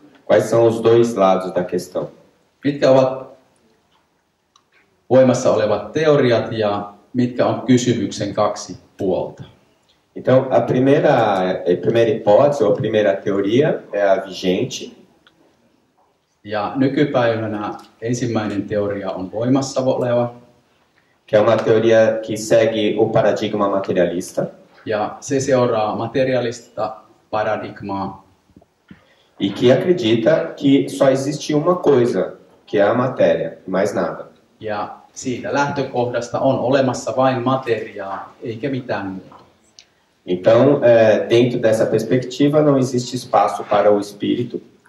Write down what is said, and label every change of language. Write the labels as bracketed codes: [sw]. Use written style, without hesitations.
[pt] Quais são os dois lados da questão? [fi] Mitkä ovat voimassa olevat teoriat ja mitkä on kysymyksen kaksi puolta? [pt] Então, a primeira hipótese ou a primeira teoria é a vigente, [fi] Ja nykypäivänä ensimmäinen teoria on voimassa oleva, [pt] que é uma teoria que segue o paradigma materialista [fi] ja se seuraa materialista paradigmaa, [pt] e que acredita que só existe uma coisa, que é a matéria, e mais nada. [fi] ja siitä lähtökohdasta on olemassa vain materiaa, eikä mitään muuta. [pt] Então, dentro dessa perspectiva, não existe espaço para o espírito,